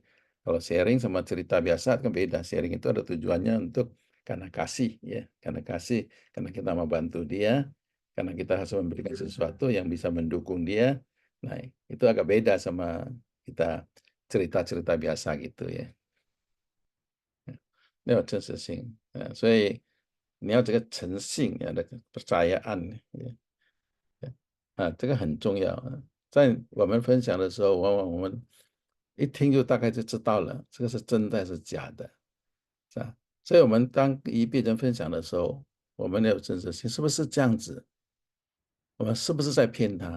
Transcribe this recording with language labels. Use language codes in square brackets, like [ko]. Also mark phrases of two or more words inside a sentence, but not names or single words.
[id] Kalau sharing sama cerita biasa kan beda. Sharing itu ada tujuannya untuk karena kasih ya, karena kasih, karena kita mau bantu dia, karena kita harus memberikan sesuatu yang bisa mendukung dia. Nah, itu agak beda sama kita cerita-cerita biasa gitu 呀。 [zh] 没有真实性，所以你要这个诚信呀，那个 [id] percayaan ya， [zh] 这个很重要啊。在我们分享的时候，往往我们一听就大概就知道了，这个是真的还是假的，是吧？所以我们当一别人分享的时候，我们要有真实性，是不是这样子？我们是不是在骗他？